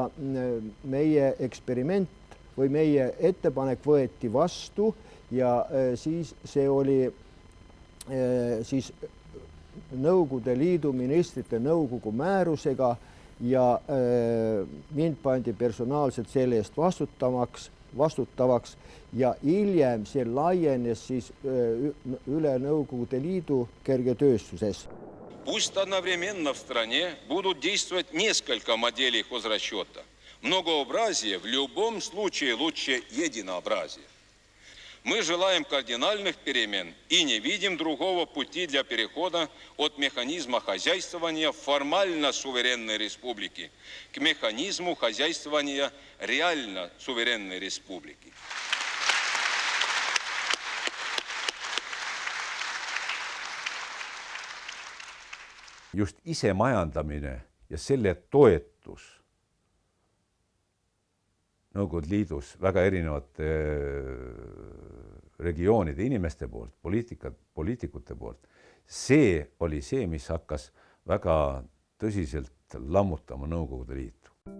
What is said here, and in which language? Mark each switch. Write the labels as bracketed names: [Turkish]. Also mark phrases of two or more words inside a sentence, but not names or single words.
[Estonian] meie eksperiment või meie ettepanek võeti vastu ja siis see oli siis Nõukogude Liidu ministrite nõukogu määrusega ja mind pandi personaalselt selle eest vastutavaks ja hiljem see laienes siis üle Nõukogude Liidu kergetööstuses. [Russian] Пусть одновременно в стране будут действовать несколько моделей хозрасчета. Многообразие в любом случае лучше единообразия. Мы желаем кардинальных перемен и не видим другого пути для перехода от механизма хозяйствования формально суверенной республики к механизму хозяйствования реально суверенной республики. [Estonian] Just isemajandamine ja selle toetus Nõukogude Liidus väga erinevate regioonide inimeste poolt, poliitikute poolt, see oli see, mis hakkas väga tõsiselt lammutama Nõukogude Liitu.